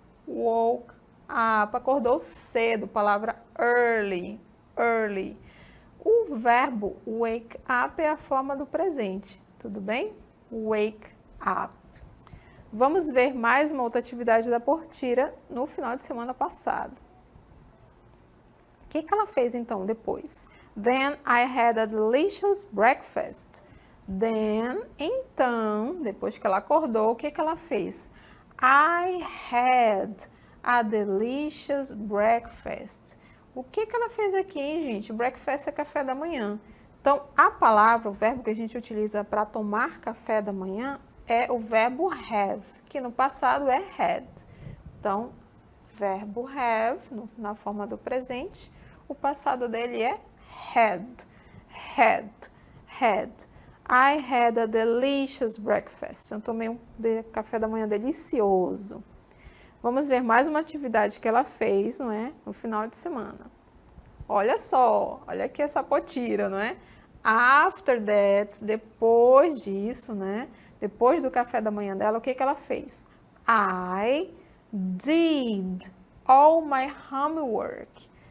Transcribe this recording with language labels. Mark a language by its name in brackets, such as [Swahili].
[English] Woke up. [Portuguese] Acordou cedo. Palavra [English] early. Early. [Portuguese] O verbo wake up é a forma do presente. Tudo bem? Wake up. Vamos ver mais uma outra atividade da Portira no final de semana passado. O que ela fez então depois? [English] Then I had a delicious breakfast. [Portuguese] Then, então, depois que ela acordou, o que ela fez? [English] I had a delicious breakfast. [Portuguese] O que ela fez aqui, hein, gente? Breakfast é café da manhã. Então, a palavra, o verbo que a gente utiliza para tomar café da manhã é o verbo have, que no passado é had. Então, verbo have, na forma do presente, o passado dele é had. [English] Had. Had. I had a delicious breakfast. [Portuguese] Eu tomei um café da manhã delicioso. Vamos ver mais uma atividade que ela fez, não é? No final de semana. Olha só, olha aqui essa potira, não é? [English] After that, [Portuguese] depois disso, né? Depois do café da manhã dela, o que ela fez? [English] I did all my homework.